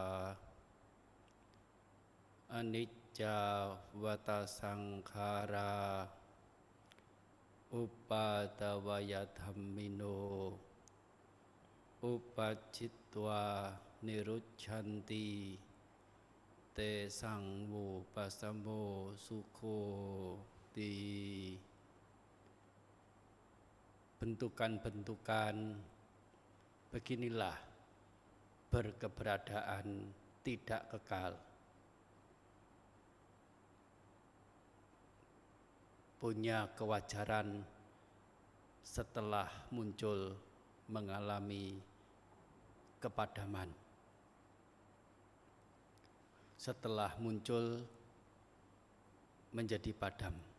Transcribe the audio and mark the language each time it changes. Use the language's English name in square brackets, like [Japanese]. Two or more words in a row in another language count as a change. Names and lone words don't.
[Pali] อนิจจาวัฏสังขาราอุปาทวยธัมมิโนอุปัชชิตวานิรุชชันติเตสังวูปัสสโมสุโขติ [Indonesian] bentukan-bentukan beginilah berkeberadaan tidak kekal, punya kewajaran setelah muncul mengalami kepadaman, setelah muncul menjadi padam.